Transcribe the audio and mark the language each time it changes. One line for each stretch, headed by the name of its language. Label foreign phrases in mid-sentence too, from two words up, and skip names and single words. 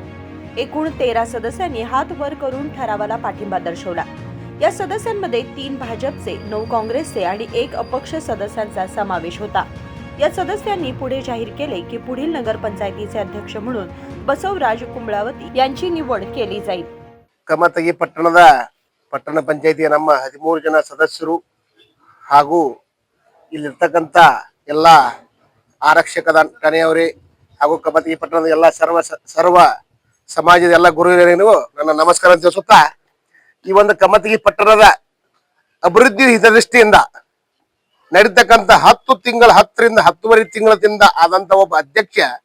Marathi: एकूण 13 सदस्यांनी हात वर करून ठरावाला पाठिंबा दर्शवला। या सदस्यांमध्ये 3 भाजपचे, 9 काँग्रेसचे आणि 1 अपक्ष सदस्यांचा समावेश होता। या सदस्यांनी पुढे जाहीर केले की पुढील नगरपंचायतीचे अध्यक्ष म्हणून बसवराज कुंबळावती यांची निवड केली जाईल।
Kannada: ಕಮತಗಿ ಪಟ್ಟಣ ಪಂಚಾಯಿತಿಯ ನಮ್ಮ 13 ಜನ ಸದಸ್ಯರು ಹಾಗೂ ಇಲ್ಲಿರ್ತಕ್ಕಂತ ಎಲ್ಲ ಆರಕ್ಷಕ ಠಾಣೆಯವರೇ ಹಾಗೂ ಕಮತಗಿ ಪಟ್ಟಣದ ಎಲ್ಲ ಸರ್ವ ಸಮಾಜದ ಎಲ್ಲ ಗುರುಹಿರಿಯರಿಗೂ ನನ್ನ ನಮಸ್ಕಾರ ತಿಳಿಸುತ್ತಾ, ಈ ಒಂದು ಕಮತಗಿ ಪಟ್ಟಣದ ಅಭಿವೃದ್ಧಿ ಹಿತದೃಷ್ಟಿಯಿಂದ ನಡೀತಕ್ಕಂತ 10 ರಿಂದ 10.5 ತಿಂಗಳಿಂದ ಆದಂತ ಒಬ್ಬ ಅಧ್ಯಕ್ಷ